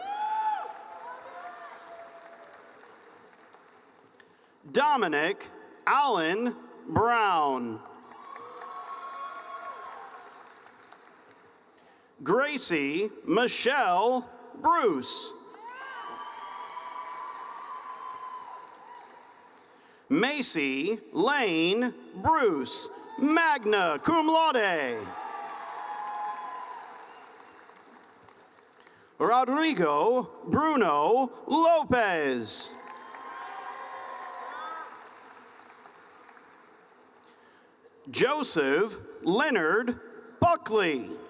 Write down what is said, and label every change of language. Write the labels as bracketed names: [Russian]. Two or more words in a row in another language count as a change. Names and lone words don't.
[English] Dominic Allen Brown. Gracie Michelle Bruce. Macy Lane Bruce, [Latin] magna cum laude. [English] Rodrigo Bruno Lopez. Joseph Leonard Buckley.